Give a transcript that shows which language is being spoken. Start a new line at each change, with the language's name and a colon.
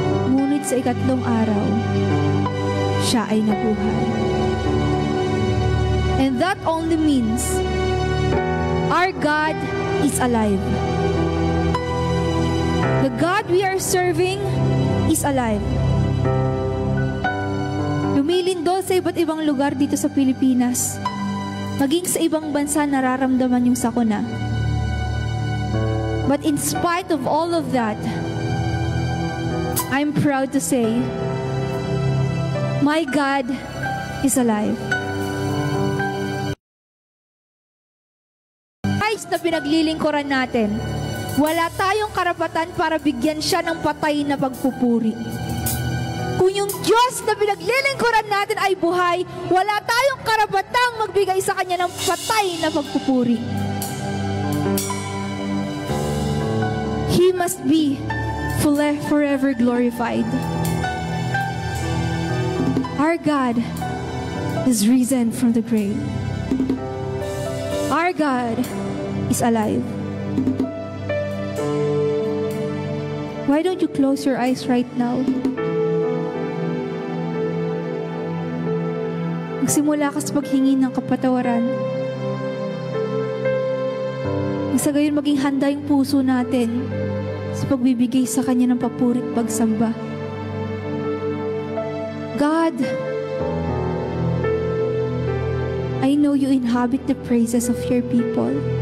Filipino: Ngunit sa ikatlong araw, siya ay nabuhay.
English: And that only means our God is alive. The God we are serving is alive.
Filipino: Lumilindol sa iba't ibang lugar dito sa Pilipinas. Maging sa ibang bansa nararamdaman yung sakuna.
English: But in spite of all of that, I'm proud to say, my God is alive.
Filipino: Christ na pinaglilingkuran natin, wala tayong karapatan para bigyan siya ng patay na pagpupuri. Kung yung Diyos na pinaglilingkuran natin ay buhay, wala tayong karapatang magbigay sa Kanya ng patay na pagpupuri.
English: He must be forever glorified. Our God is risen from the grave. Our God is alive. Why don't you close your eyes right now?
Filipino: Magsimula ka sa paghingi ng kapatawaran. Sa gayon maging handa yung puso natin sa pagbibigay sa Kanya ng papuri at pagsamba.
English: God, I know you inhabit the praises of your people.